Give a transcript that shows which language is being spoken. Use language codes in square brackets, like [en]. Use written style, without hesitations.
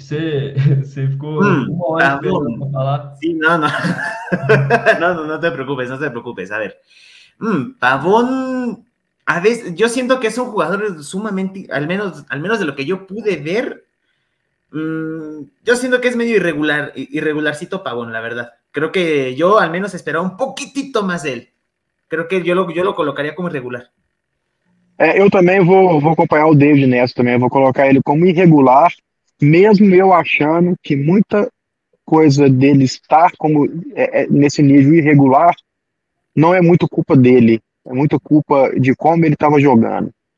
[pt] Você ficou uma hora esperando para falar. [es] Sí, no. No te preocupes, no te preocupes. A ver, Pavón, a veces, yo siento que es un jugador sumamente, al menos de lo que yo pude ver, yo siento que es medio irregularcito Pavón, la verdad. Creo que yo al menos esperaba un poquitito más de él. Creo que yo lo colocaría como irregular. [pt] Eu também vou acompanhar o David nessa também. Eu vou colocar ele como irregular, mesmo eu achando que muita coisa dele estar como nesse nível irregular não é muito culpa dele, é muito culpa de como ele estava jogando.